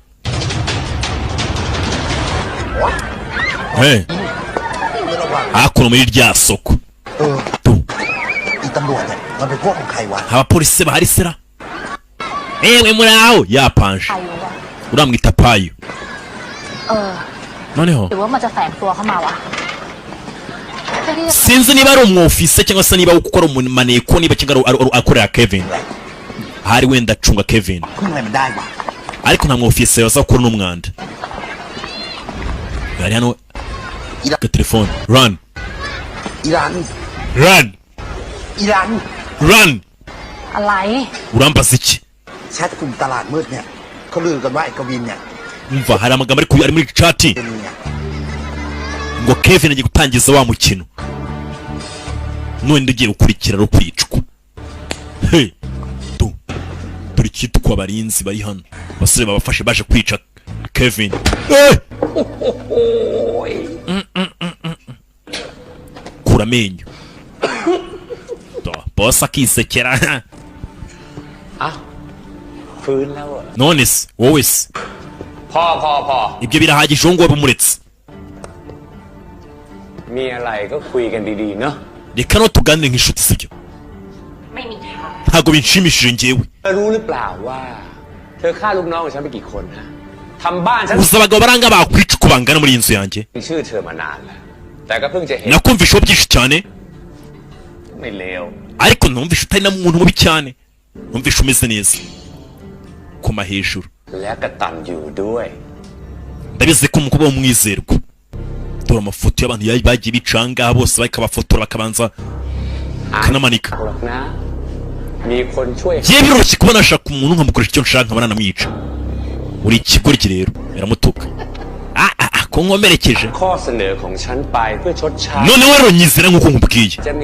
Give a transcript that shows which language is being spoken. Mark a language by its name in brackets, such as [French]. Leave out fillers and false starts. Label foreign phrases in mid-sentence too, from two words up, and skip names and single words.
[Kinyarwanda] hakuno muri rya soko abapolisi bahari sera ewe muri aho yapanje uramwita payo noneho [Thai] หรือว่ามันจะแฝงตัวเข้ามาวะ [Kinyarwanda] sinzi niba ari umwofise cyangwa se niba ukora umuneko niba cyangwa akorera Kevin hari wenda acunga Kevin ariko nta mwofise yaza gukora n'umwanda gari hano ka telefone run [Thai] อะไร [Kinyarwanda] urambaza iki [Thai] แชทกลุ่มตลาดมืดเนี่ยเขาลือกันว่าไอ้กวินเนี่ย [Kinyarwanda] umva hari amagambo ari muri chat ngo Kevin agiye gutangiza wa mukino none ndigiye gukurikira ro kwicwa turi kitwa barinzi bari hano basore babafashe baje kwica Kevin kura menyo boss akisekera none se wowe se ibyo birahagije ngo bumuretse [Thai] มีอะไรก็คุยกันดีๆเนาะ [Kinyarwanda] reka no tuganire nk'inshuti sibyo [Thai] ไม่มีทาง [Kinyarwanda] ntabwo binshimishije njyewe [Thai] รู้หรือเปล่าว่าเธอฆ่าลูกน้องของฉันไปกี่คนฮะทำบ้านฉัน [Kinyarwanda] gusa abagabo baranga bakwica uko bangana muri iyi nzu yanjye [Thai] มีชื่อเธอมานานแล้วแต่ก็เพิ่งจะเห็น [Kinyarwanda] nakumvishaho byinshi cyane [Thai] ไม่เลว [Kinyarwanda] ariko numvisha utari na muntu mubi cyane numvisha umeze neza koma hejuru [Thai] และกตัญญูด้วย [Kinyarwanda] ndabizi ko umukobwa w'umwizerwa dore amafoto y'abantu bagiye bicanga bose bakabafotora bakabanza kanamanika yewe biroroshye kuba nashaka umuntu nkamukoresha icyo nshaka nkaba nanamwica uri ikigoryi rero biramutuka ko nkomerekeje none rero nyizera nk'uko nkubwiye